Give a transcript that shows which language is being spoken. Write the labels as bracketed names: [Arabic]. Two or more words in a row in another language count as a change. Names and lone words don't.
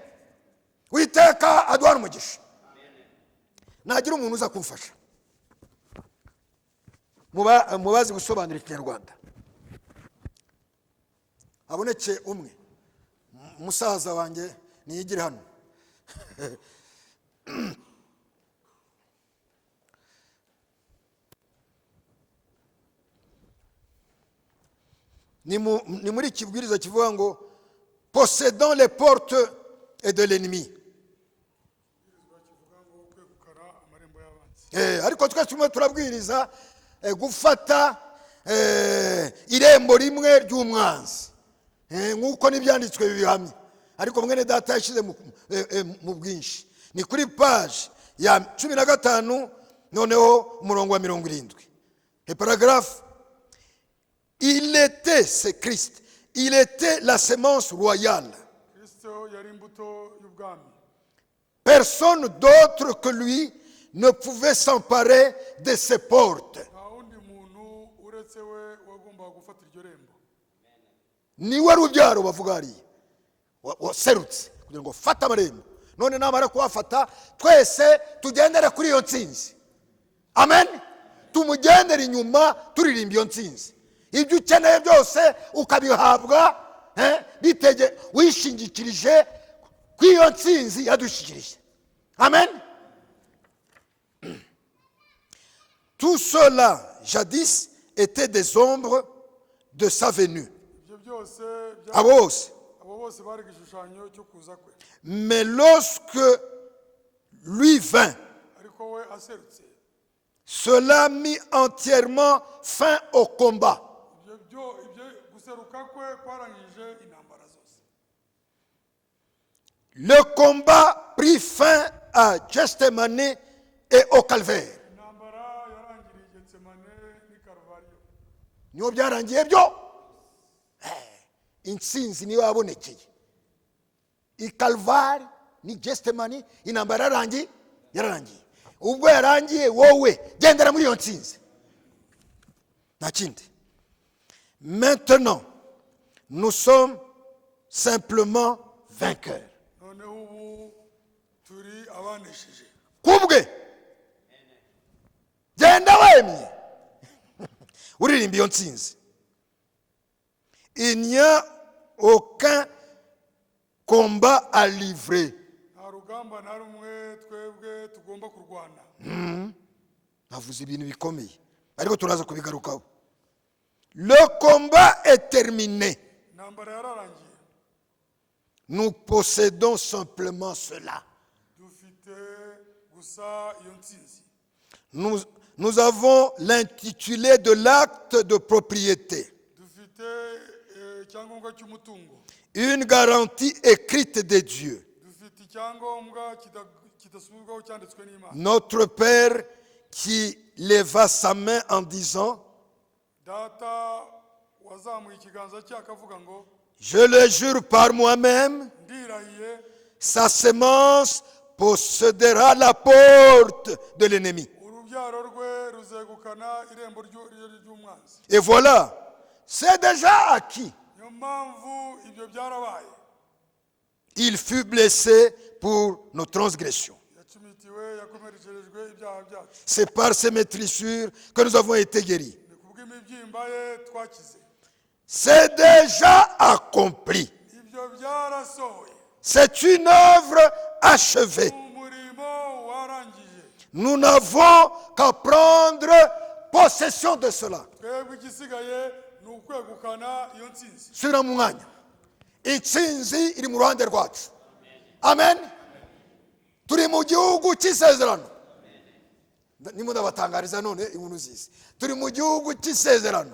[Kinyarwanda] Uwiteka aduha umugisha. Nagira umuntu uza kumfasha mubazi gusobanura Ikinyarwanda, aboneke umwe, musaza wanjye niyigire hano. Ni muri kibwiriza kivuga ngo [French] possédant les portes et de l'ennemi. [Kinyarwanda] Ariko twese tumwe turabwiriza gufata irembo rimwe ry'umwanzi, nk'uko n'ibyanditswe bibihamye. Ariko mwene data yashyize mu bwinshi. Ni kuri page ya 15 noneho umurongo wa 70. [French] Paragraphe: il était, c'est Christ, il était la sémence royale. Personne d'autre que lui ne pouvait s'emparer de ses portes. [Kinyarwanda] Niwe rubyaro bavuga hariya waserutse kugira ngo fata amarembo, none namara kuhafata twese tugendere kuri iyo nsinzi. Amen. Tumugendere inyuma turirimba iyo nsinzi. Ibyo ukeneye byose ukabihabwa wishingikirije ku iyo nsinzi yadushikirije. Amen. [French] Tout cela jadis était des ombres de sa venue. Mais lorsque lui vint, cela mit entièrement fin au combat. Le combat prit fin à Gethsemane et au Calvaire. [Kinyarwanda] Niyo byarangiye byo. Intsinzi niyo yabonekeye. I Calvaire ni Gethsemane, intambara yararangiye. Ubwo yarangiye wowe gendera muri iyo ntsinzi. Nta kindi. [French] Maintenant, nous sommes simplement vainqueurs. [Kinyarwanda] Kubwe genda wemye uririmba iyo ntsinzi. [French] il n'y a aucun combat à livrer. [Kinyarwanda] nta rugamba na rumwe twebwe tugomba kurwana. Navuze ibintu bikomeye ariko turaza kubigarukaho. [French] Le combat est terminé. [Kinyarwanda] intambara yararangiye. [French] Nous possédons simplement cela. [Kinyarwanda] dufite gusa iyo ntsinzi. [French] Nous avons l'intitulé de l'acte de propriété. [Kinyarwanda] dufite icyangombwa cy'umutungo. [French] Une garantie écrite de Dieu. [Kinyarwanda] dufite icyangombwa kidasubirwaho cyanditswe n'Imana. [French] Notre Père qui leva sa main en disant, [Kinyarwanda] data wazamuye ikiganza cye akavuga ngo [French] je le jure par moi-même, [Kinyarwanda] ndirahiye [French] sa semence possédera la porte de l'ennemi. [Kinyarwanda] urubyaro rwe ruzegukana irembo ry'umwanzi. [French] Et voilà, c'est déjà acquis. [Kinyarwanda] niyo mpamvu ibyo byarabaye. [French] Il fut blessé pour nos transgressions. [Kinyarwanda] yacumitiwe yakomerekerejwe ibyaha byacu. [French] C'est par ces meurtrissures que nous avons été guéris. [Kinyarwanda] ni kubw'imibyimba ye twakize. [French] C'est déjà accompli. [Kinyarwanda] ibyo byarasohoye. [French] C'est une œuvre achevée. [Kinyarwanda] umurimo warangije. [French] Nous n'avons qu'à prendre possession de cela. [Kinyarwanda] twebwe igisigaye ni ukwegukana iyo ntsinzi. Sura mu mwanya. Intsinzi iri mu ruhande rwacu. Amen. Turi mu gihugu cy'isezerano. Nimo ndabatangariza none inkuru nziza. Turi mu gihugu cy'isezerano.